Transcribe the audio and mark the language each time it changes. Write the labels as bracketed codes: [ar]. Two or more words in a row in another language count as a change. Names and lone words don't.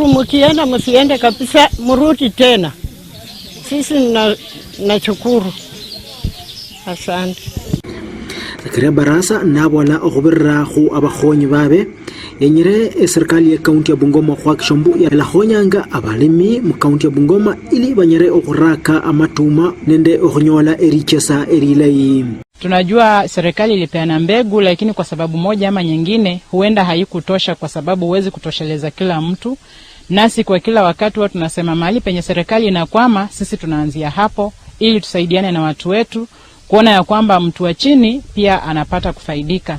[sw] Mkienda msiende kabisa, mrudi tena. Sisi nashukuru. Asante. [luy] Zakaria Barasa nabwala okhubirira khu abakhonyi babe yenyere [sw] serikali ya kaunti ya Bungoma [luy] kwa kishombu ya lahonyanga abalimi mu kaunti ya Bungoma ili banyere okhuraka amatuma nende okhunyola erichesa erilai. [sw] Tunajua serikali ilipeana mbegu, lakini kwa sababu moja ama nyingine huenda haikutosha, kwa sababu huwezi kutosheleza kila mtu. Nasi kwa kila wakati watu tunasema mahali penye serikali inakwama, sisi tunaanzia hapo ili tusaidiane na watu wetu kuona ya kwamba mtu wa chini pia anapata kufaidika.